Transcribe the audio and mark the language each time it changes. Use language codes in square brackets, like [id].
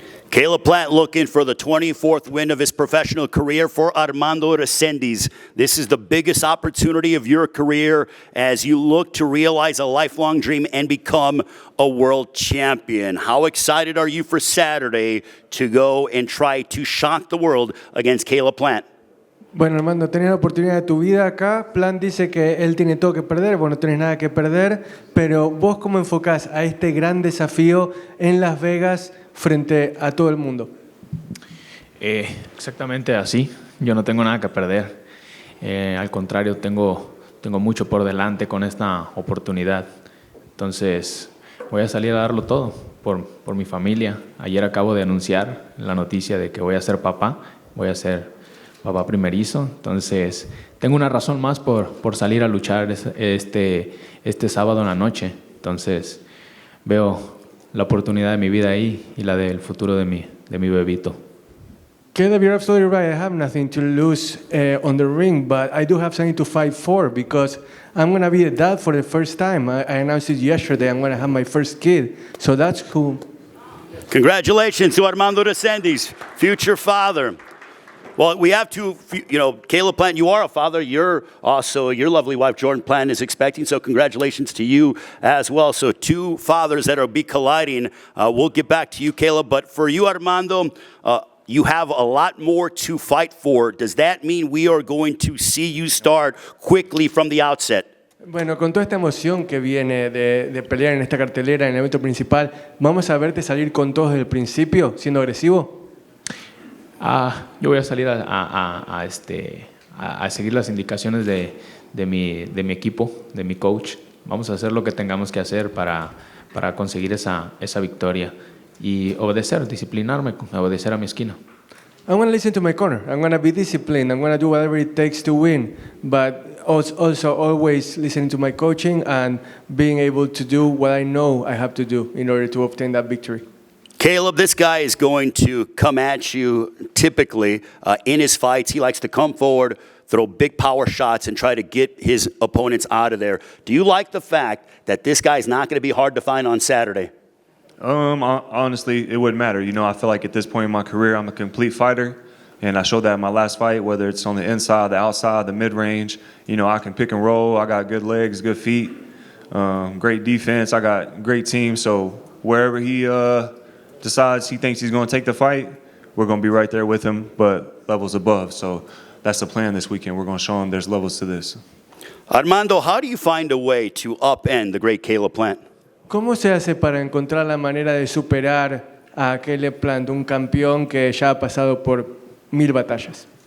[en] Caleb Plant looking for the 24th win of his professional career for Armando Resendiz. This is the biggest opportunity of your career as you look to realize a lifelong dream and become a world champion. How excited are you for Saturday to go and try to shock the world against Caleb Plant? [es] Bueno, Armando, tenés la oportunidad de tu vida acá. Plan dice que él tiene todo que perder, vos no tenés nada que perder, pero vos cómo enfocás a este gran desafío en Las Vegas frente a todo el mundo. Exactamente así. Yo no tengo nada que perder. Al contrario, tengo mucho por delante con esta oportunidad. Entonces, voy a salir a darlo todo por mi familia. Ayer acabo de anunciar la noticia de que voy a ser papá. Voy a ser papá primerizo, entonces tengo una razón más por salir a luchar este sábado en la noche. Entonces veo la oportunidad de mi vida ahí y la del futuro de mi bebito. [en] Caleb, you're absolutely right. I have nothing to lose on the ring, but I do have something to fight for because I'm going to be a dad for the first time. I announced it yesterday. I'm going to have my first kid, so that's cool. Congratulations to Armando Resendiz, future father. Well, we have to, you know, Caleb Plant, you are a father. You're also, your lovely wife, Jordan Plant, is expecting. So congratulations to you as well. So two fathers that will be colliding. We'll get back to you, Caleb. But for you, Armando, you have a lot more to fight for. Does that mean we are going to see you start quickly from the outset? [es] Bueno, con toda esta emoción que viene de pelear en esta cartelera, en el evento principal, ¿vamos a verte salir con todos desde el principio, siendo agresivo? Yo voy a salir a seguir las indicaciones de mi equipo, de mi coach. Vamos a hacer lo que tengamos que hacer para conseguir esa victoria y obedecer, disciplinarme, obedecer a mi esquina. [en] I'm going to listen to my corner. I'm going to be disciplined. I'm going to do whatever it takes to win, but also always listening to my coaching and being able to do what I know I have to do in order to obtain that victory. Caleb, this guy is going to come at you typically in his fights. He likes to come forward, throw big power shots, and try to get his opponents out of there. Do you like the fact that this guy is not going to be hard to find on Saturday? Honestly, it wouldn't matter. You know, I feel like at this point in my career, I'm a complete fighter. And I showed that in my last fight, whether it's on the inside, the outside, the mid-range. You know, I can pick and roll. I got good legs, good feet, great defense. I got great team. So wherever he decides he thinks he's going to take the fight, we're going to be right there with him, but levels above. So that's the plan this weekend. We're going to show him there's levels to this. Armando, how do you find a way to upend the great Caleb Plant? [es] ¿Cómo se hace para encontrar la manera de superar a Caleb Plant, un campeón que ya ha pasado por 1000 batallas?